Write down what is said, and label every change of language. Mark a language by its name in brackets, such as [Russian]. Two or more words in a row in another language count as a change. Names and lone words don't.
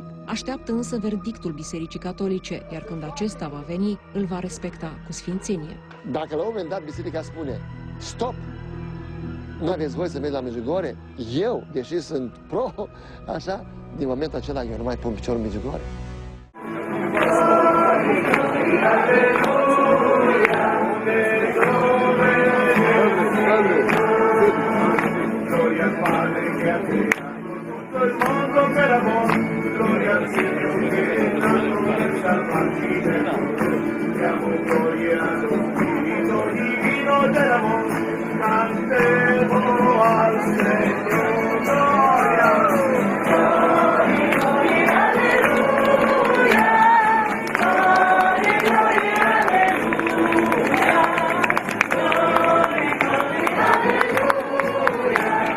[Romanian] Așteaptă însă verdictul Bisericii Catolice, iar când acesta va veni, îl va respecta cu sfințenie. Dacă la un moment dat Biserica spune, stop, nu aveți voie să mergi la Medjugorje, eu, deși sunt pro, așa, din momentul acela eu nu mai pun piciorul în Medjugorje. [Italian] Gloria al Padre che ha creato tutto il mondo per amor, gloria al Signore che l'ha per salvarci dell'amore, diamo gloria allo Spirito divino dell'amor, cantemo al Signore, gloria, gloria, alleluia, gloria, gloria, alleluia, gloria, gloria, alleluia.